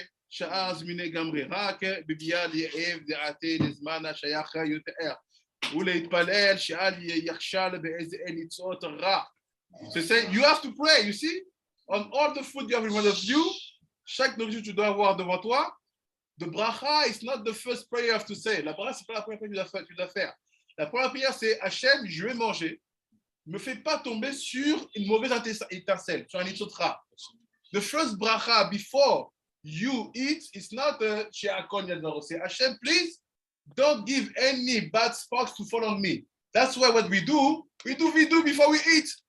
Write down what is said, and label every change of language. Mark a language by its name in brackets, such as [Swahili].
[Hebrew] שעה זמיני גמרי, רק בביאה ליאב דעתי לזמן השייך יותר, ולהתפלל שאל יחשל באיזה ניצות רע. [English] So say, you have to pray, you see? On all the food you have in front of you, [French] chaque nourriture que tu dois avoir devant toi, [English] the bracha is not the first prayer you have to say. [French] La bracha, c'est pas la première prière que tu dois faire. La première prière, c'est Hachem, je vais manger. Ne me fais pas tomber sur une mauvaise étincelle, sur un nitzot ra. [English] The first bracha before you eat is not she'akon yadoro. Say, Hashem, please don't give any bad sparks to fall on me. That's why what we do before we eat.